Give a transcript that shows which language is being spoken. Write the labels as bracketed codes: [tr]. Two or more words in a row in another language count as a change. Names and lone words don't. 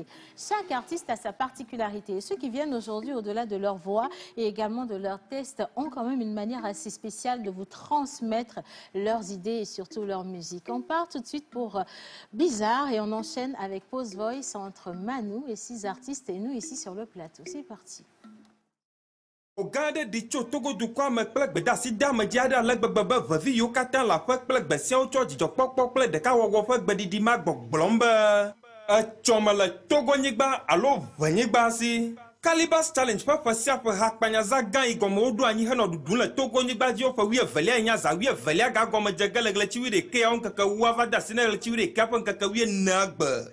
[fr] Chaque artiste a sa particularité. Et ceux qui viennent aujourd'hui, au-delà de leur voix et également de leur test, ont quand même une manière assez spéciale de vous transmettre leurs idées et surtout leur musique. On part tout de suite pour Bizarre et on enchaîne avec Pose Voice entre Manu et 6 artistes et nous ici sur le plateau. C'est parti. [ee] Ogade di tso togo du kwa me kple gbedasi da me dia da le gbegbe vevi yo katã la ƒe kple gbesiawo tsɔ dzidzɔkpɔkpɔ kple ɖekawɔwɔ ƒe gbeɖiɖi ma gbɔgblɔm be etsɔ me le togonyigba alo venyigba si. Calibas Challenge ƒe ƒe sia ƒe hakpanyaza gã yi gɔme woɖo anyi henɔ ɖuɖu le togonyigba dzi ƒe 12 nya za 12 ga gɔme dze ge le ɣleti 11 ŋkeke 10 va de asi ne ɣleti 11 ƒe ŋkeke 14 gbe.